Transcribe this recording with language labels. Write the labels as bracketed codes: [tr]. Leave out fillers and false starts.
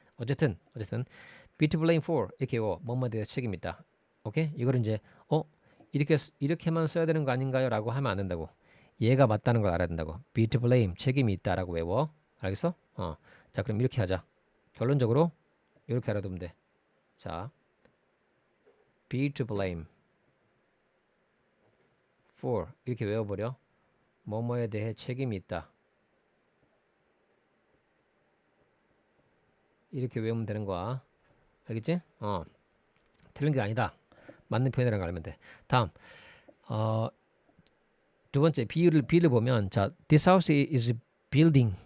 [ko] 어쨌든 [en] be to blame for [ko] 이렇게 뭐뭐에 대해 책임이 있다. 오케이? 이걸 이제 이렇게만 써야 되는 거 아닌가요?라고 하면 안 된다고. 얘가 맞다는 걸 알아야 된다고. [en] be to blame [ko] 책임이 있다라고 외워. 알겠어? 자, 그럼 이렇게 하자. 결론적으로 이렇게 알아두면 돼. 자, [en] be to blame for [ko] 이렇게 외워버려. 뭐뭐에 대해 책임이 있다. 이렇게 외우면 되는 거야. 알겠지? 틀린 게 아니다. 맞는 표현이라는 걸 알면 돼. 다음, 두 번째 B를 보면, 자, [en] this house is building.